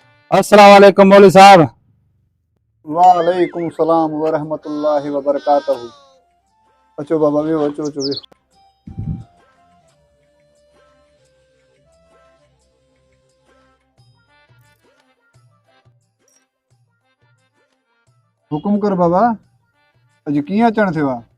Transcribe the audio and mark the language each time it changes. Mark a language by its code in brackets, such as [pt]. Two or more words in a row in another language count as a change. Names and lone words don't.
[ar] السلام عليكم [sd] मौलवी साहब। [ar] وعليكم السلام ورحمة الله وبركاته. [sd] अचो बाबा वियो, अचो अचो वियो। हुकुम कर बाबा, अॼु कीअं अचण थियो आहे?